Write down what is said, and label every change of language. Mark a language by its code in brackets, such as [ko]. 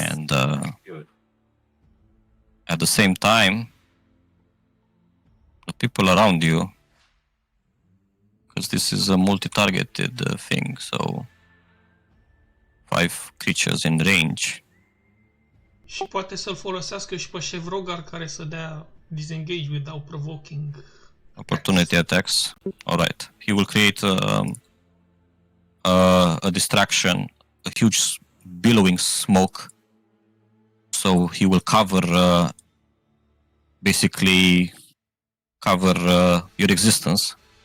[en] And Good. at the same time, the people around you, because this is a multi-targeted thing, so 5 creatures in range. [ro] Și poate să-l folosească și pe Chevrogar care să dea disengage [en] without provoking. Opportunity attacks. All right. He will create a distraction, a huge billowing smoke. So he will basically cover your existence.